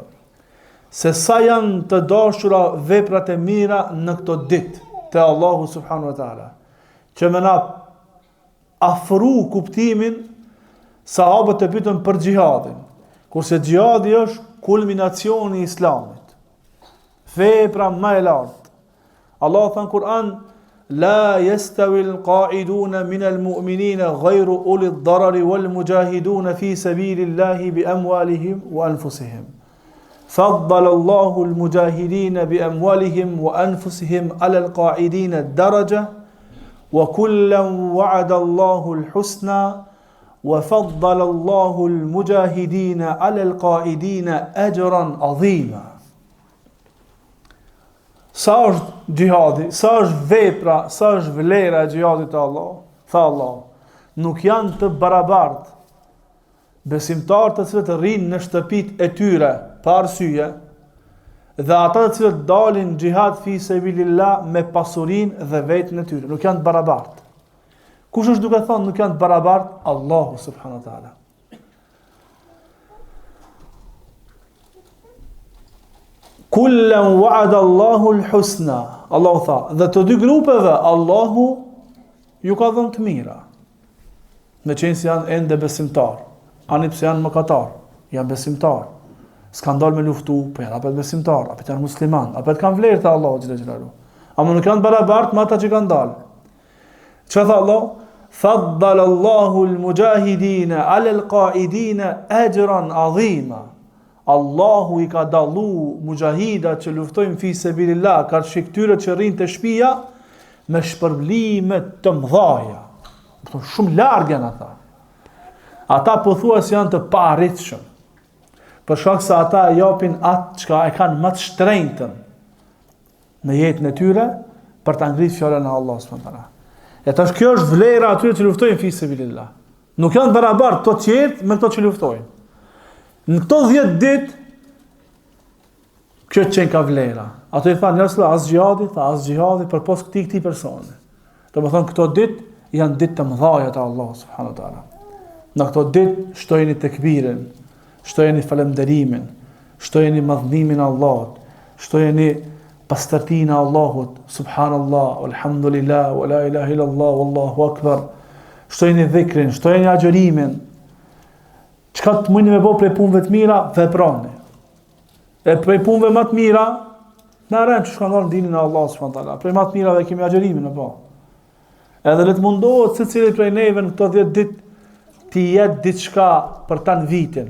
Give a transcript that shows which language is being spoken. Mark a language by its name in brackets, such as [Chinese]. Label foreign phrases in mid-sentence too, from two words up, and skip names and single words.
[Albanian] Se sa janë të dashura veprat e mira në këto ditë te Allahu [Arabic] سبحانه وتعالى. [Albanian] Që më na afru kuptimin, sahabët e pyetën për xhihadin, kurse xhihadi është kulminacioni i Islamit. Vepra më e lartë. Allah thënë Kur'an: [Arabic] "لا يستوي القاعدون من المؤمنين غير أولي الضرر والمجاهدون في سبيل الله بأموالهم وأنفسهم. فضل الله المجاهدين بأموالهم وأنفسهم على القاعدين درجة وكلا وعد الله الحسنى وفضل الله المجاهدين على القاعدين أجرا عظيما. [Albanian] Sa është gjihadi, sa është vepra, sa është vlera e gjihadit të Allah, tha Allah, nuk janë të barabartë besimtarët të cilët rrinë në shtëpitë e tyre pa arsye dhe ata të cilët dalin gjihad [Arabic] في سبيل الله [Albanian] me pasurinë dhe vetën e tyre, nuk janë të barabartë. Kush është duke thënë nuk janë të barabartë? [Arabic] الله سبحانه وتعالى. كلا وعد الله الحسنى. [Albanian] Allahu tha, dhe të dy grupeve Allahu ju ka dhënë të mira. Me qenë se janë ende besimtar, ani pse janë mëkatar, janë besimtar. S'kan dalë me luftu, po janë apet besimtar, apet janë musliman, apet kanë vlerë të Allahu [Arabic] جل جلاله. [Albanian] Ama nuk janë barabartë me ata që kanë dalë. Çfarë tha Allah? [Arabic] فضل الله المجاهدين على القاعدين أجرا عظيما. [Albanian] Allahu I ka dallu mujahidat që luftojnë [Arabic] في سبيل الله, [Albanian] ka shiktyre që rrinë të shtëpia me shpërblime të mëdha. Shumë larg janë ata. Ata pothuajse janë të paarritshëm. Për shkak se ata e japin atë çka e kanë më të shtrenjtën në jetën e tyre për ta ngritur fjalën e Allahut [Arabic] سبحانه وتعالى. [Albanian] E tash kjo është vlera atyre që luftojnë [Arabic] في سبيل الله. [Albanian] Nuk janë barabartë to qertë me to që luftojnë. Në këto 10 ditë kjo qenë ka vlera. Ato I thanë njerëzve as gjihadi për pos këtij personi. Domethënë këto ditë janë ditë të mëdha të Allahut [Arabic] سبحانه وتعالى. [Albanian] Në këto ditë shtojeni tekbirin, shtojeni falënderimin, shtojeni madhnimin e Allahut, shtojeni pastërtinë e Allahut, [Arabic] سبحان الله، الحمد لله، ولا إله إلا الله، والله أكبر. [Albanian] Shtojeni dhikrin, shtojeni agjërimin. Çka të mundni me bëj prej punëve të mira, veproni. E prej punëve më të mira, na rën që shkon dinin e Allahut [Arabic] سبحانه وتعالى. [Albanian] Prej më të mirave kemi agjërimin apo. Edhe le të mundohet secili prej neve në këto 10 ditë ti jetë diçka për ta në vitin.